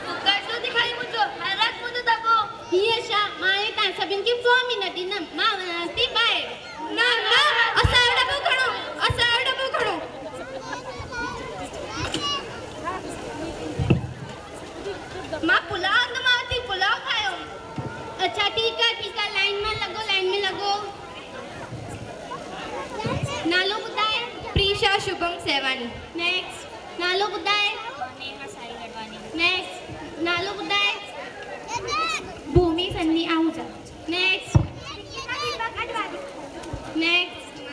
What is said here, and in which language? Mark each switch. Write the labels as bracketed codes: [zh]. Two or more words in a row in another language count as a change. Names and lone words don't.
[sd] बुख छो थी खाई मुंहिंजो? हरक मुंहिंजो दॿो। हीअ छा मां तव्हां सभिनि खे फॉर्म ई न ॾींदमि। मां वञां थी ॿाहिरि। न न असांजो दॿो खणो असांजो दॿो खणो। मां पुलाव त मां थी पुलाव खायो। अच्छा [hi] ठीक है [sd] लाइन में लॻो लाइन में लॻो। नालो ॿुधाए? प्रीशा शुभम सेवानी। नेक्स्ट नालो ॿुधाए? नेहा साई गढ़वानी। नेक्स्ट नालो ॿुधाए? भूमि सन्नी आहूजा। [en] next next